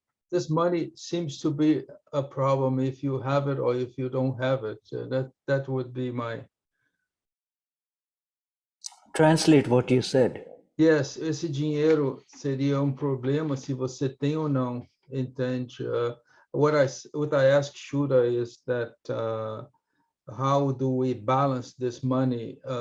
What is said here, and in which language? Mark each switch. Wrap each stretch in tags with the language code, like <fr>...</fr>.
<en>this money seems to be a problem if you have it or if you don't have it. That would be my... Translate what you said.</en> <pt>Yes, esse dinheiro seria problema se você tem ou não, entende?</pt> <en>What I ask Shuddha is that how do we balance this money?</en>